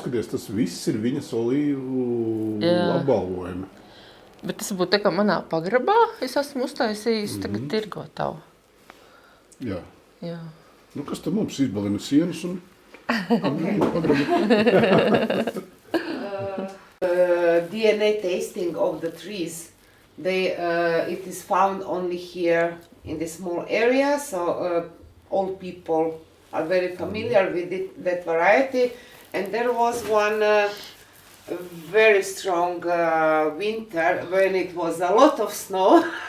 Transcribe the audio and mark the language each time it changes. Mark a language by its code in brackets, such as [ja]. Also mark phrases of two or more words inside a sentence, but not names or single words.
[lv] paskaties, tas viss ir viņas olīvu Jā. apbalvojumi. Bet tas būtu tā kā manā pagrabā. Es esmu uztaisījis tagad tirgotavu. Jā. Jā. Nu, kas tad mums izbalina sienas un vīnu pagrabu? [en] DNA tasting of the trees. It is found only here in this small area, so all people are very familiar with that variety. And there was one very strong winter when it was a lot of snow.